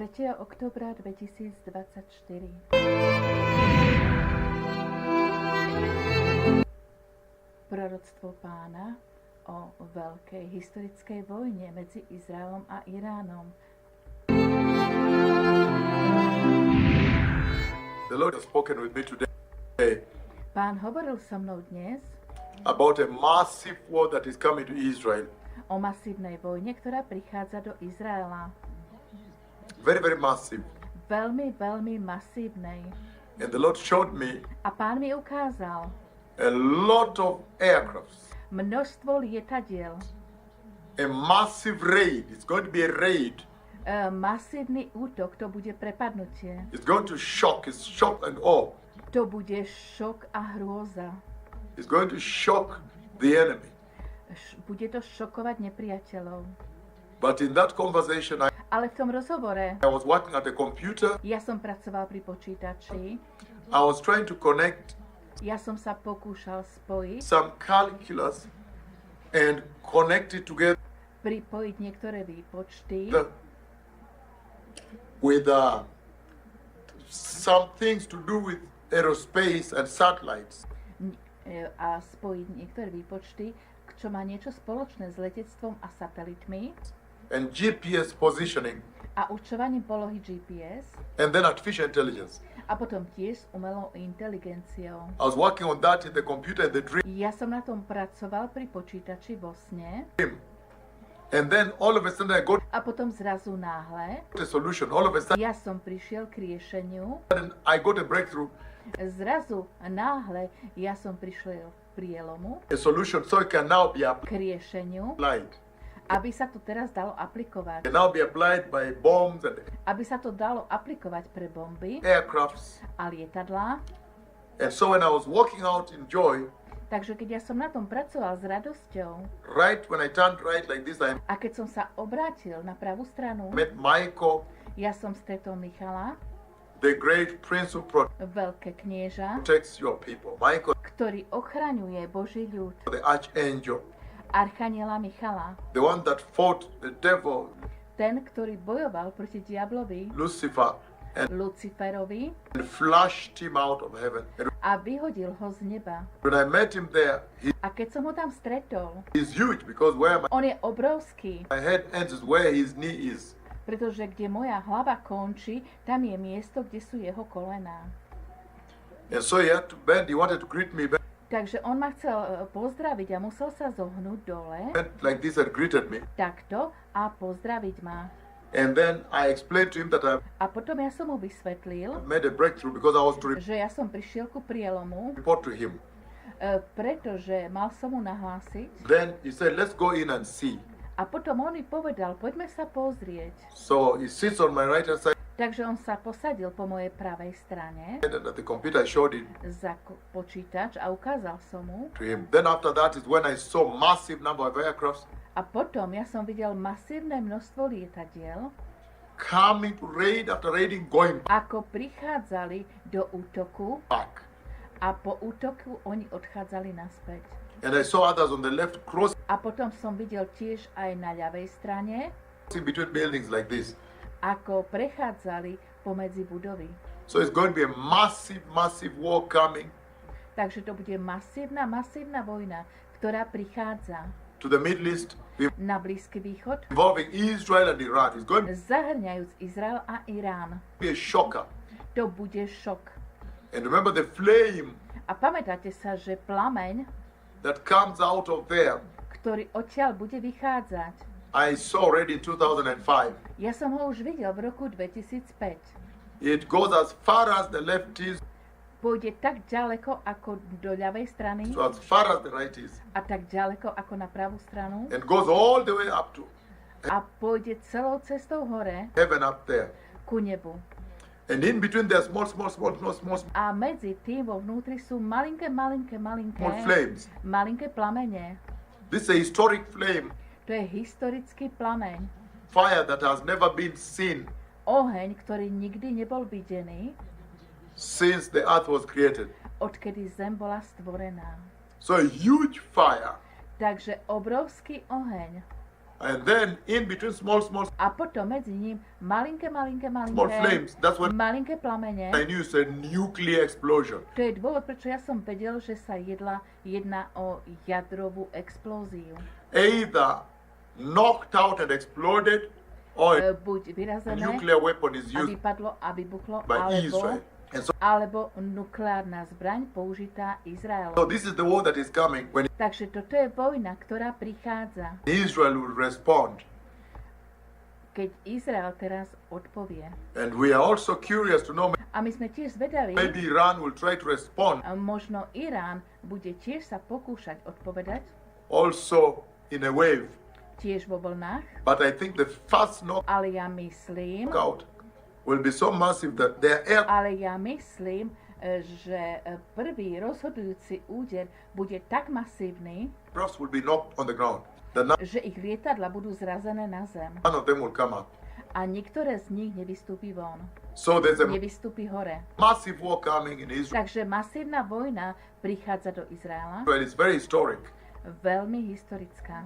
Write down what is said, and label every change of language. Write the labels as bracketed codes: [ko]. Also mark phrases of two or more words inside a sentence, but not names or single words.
[sk] októbra 2024. Proroctvo Pána o Veľkej historickej vojne medzi Izraelom a Iránom. [en] The Lord has spoken with me today [sk] Pán hovoril so mnou dnes [en] about a massive war that is coming to Israel. [sk] o masívnej vojne, ktorá prichádza do Izraela. [en] Very, very massive. [sk] Veľmi, veľmi masívnej. [en] And the Lord showed me [sk] A Pán mi ukázal [en] a lot of aircrafts. [sk] množstvo lietadiel. [en] A massive raid. It's going to be a raid. [sk] Masívny útok, to bude prepadnutie. [en] It's going to shock. It's shock and awe. [sk] To bude šok a hrôza. [en] It's going to shock the enemy. [sk] Bude to šokovať nepriateľov. [en] But in that conversation, [sk] Ale v tom rozhovore [en] I was working at a computer. [sk] ja som pracoval pri počítači. [en] I was trying to connect [sk] Ja som sa pokúšal spojiť, [en] some calculus and connect it together [sk] pripojiť niektoré výpočty [en] with some things to do with aerospace and satellites. [sk] A spojiť niektoré výpočty, čo má niečo spoločné s letectvom a satelitmi [en] And GPS positioning, [sk] a určovaním polohy GPS [en] and then artificial intelligence. [sk] a potom tiež s umelou inteligenciou. [en] I was working on that in the computer in the dream, [sk] Ja som na tom pracoval pri počítači vo sne [en] and then all of a sudden I got [sk] a potom zrazu náhle [en] a solution. All of a sudden [sk] ja som prišiel k riešeniu. [en] I got a breakthrough, [sk] Zrazu náhle ja som prišiel k prielomu, [en] a solution, so it can now be [sk] k riešeniu, [en] applied. [sk] aby sa to teraz dalo aplikovať. [en] Can now be applied by bombs and [sk] Aby sa to dalo aplikovať pre bomby [en] aircrafts. [sk] a lietadlá. [en] And so when I was walking out in joy, [sk] Takže keď ja som na tom pracoval s radosťou [en] right when I turned right like this, I [sk] a keď som sa obrátil na pravú stranu, [en] met Michael, [sk] ja som stretol Michala, [en] the great prince who [sk] veľké knieža, [en] protects your people. Michael, [sk] ktorý ochraňuje Boží ľud, [en] the archangel, [sk] archaniela Michala, [en] the one that fought the devil, [sk] ten, ktorý bojoval proti diablovi, [en] Lucifer, and [sk] Luciferovi [en] flushed him out of heaven. And [sk] a vyhodil ho z neba. [en] when I met him there, [sk] A keď som ho tam stretol, [en] he's huge because where [sk] on je obrovský, [en] my head ends is where his knee is. [sk] pretože kde moja hlava končí, tam je miesto, kde sú jeho kolená. [en] And so he had to bend, he wanted to greet me, bent [sk] Takže on ma chcel pozdraviť a musel sa zohnúť dole, [en] like this and greeted me. [sk] takto, a pozdraviť ma. [en] And then I explained to him that I [sk] A potom ja som mu vysvetlil, [en] made a breakthrough because I was to [sk] že ja som prišiel ku prielomu, [en] report to him. [sk] pretože mal som mu nahlásiť. [en] Then he said, let's go in and see. [sk] A potom on mi povedal, poďme sa pozrieť. [en] So he sits on my right hand side [sk] Takže on sa posadil po mojej pravej strane [en] and at the computer I showed it [sk] za počítač a ukázal som mu. [en] to him. Then after that is when I saw massive number of aircrafts [sk] A potom ja som videl masívne množstvo lietadiel, [en] coming to raid after raiding, going [sk] ako prichádzali do útoku [en] back. [sk] a po útoku oni odchádzali naspäť. [en] And I saw others on the left crossing [sk] A potom som videl tiež aj na ľavej strane, [en] between buildings like this. [sk] ako prechádzali pomedzi budovy. [en] So it's going to be a massive, massive war coming [sk] Takže to bude masívna vojna, ktorá prichádza [en] to the Middle East, [sk] na Blízky východ, [en] involving Israel and Iran. It's going to [sk] zahrňajúc Izrael a Irán. [en] be a shocker. [sk] To bude šok. [en] And remember the flame [sk] A pamätáte sa, že plameň, [en] that comes out of there, [sk] ktorý odtiaľ bude vychádzať, [en] I saw already in 2005. [sk] ja som ho už videl v roku 2005. [en] It goes as far as the left is, [sk] Pôjde tak ďaleko ako do ľavej strany [en] so as far as the right is, [sk] a tak ďaleko ako na pravú stranu [en] and goes all the way up to [sk] a pôjde celou cestou hore [en] heaven up there. [sk] ku nebu. [en] And in between there's small [sk] A medzi tým vo vnútri sú malinké [en] flames. [sk] malinké plamene. [en] This is a historic flame, [sk] To je historický plameň. [en] fire that has never been seen [sk] Oheň, ktorý nikdy nebol videný, [en] since the earth was created. [sk] odkedy zem bola stvorená. [en] So a huge fire. [sk] Takže obrovský oheň. [en] And then in between small [sk] A potom medzi ním malinké [en] flames. That's when [sk] malinké plamene. [en] I knew it's a nuclear explosion. [sk] To je dôvod, prečo ja som vedel, že sa jedná o jadrovú explóziu. [en] Either knocked out and exploded, or [sk] Buď a vyrazené [en] nuclear weapon is [sk] a [en] used [sk] vypadlo a vybuchlo, [en] by Israel. And so [sk] alebo nukleárna zbraň použitá Izraelom. [en] this is the war that is coming when [sk] Takže toto je vojna, ktorá prichádza, [en] Israel will respond. [sk] keď Izrael teraz odpovie. [en] And we are also curious to know, [sk] A my sme tiež zvedaví, [en] maybe Iran will try to respond [sk] a možno Irán bude tiež sa pokúšať odpovedať, [en] also in a wave. [sk] tiež vo vlnách, [en] But I think the first [sk] ale ja myslím, [en] knockout will be so massive that their [sk] že prvý rozhodujúci úder bude tak masívny, [en] aircrafts will be knocked on the ground. That none [sk] že ich lietadla budú zrazené na zem [en] of them will come up. [sk] a niektoré z nich nevystúpi von, [en] So there's a [sk] nevystúpi hore. [en] massive war coming in Israel. [sk] Takže masívna vojna prichádza do Izraela, [en] It's very historic. [sk] veľmi historická.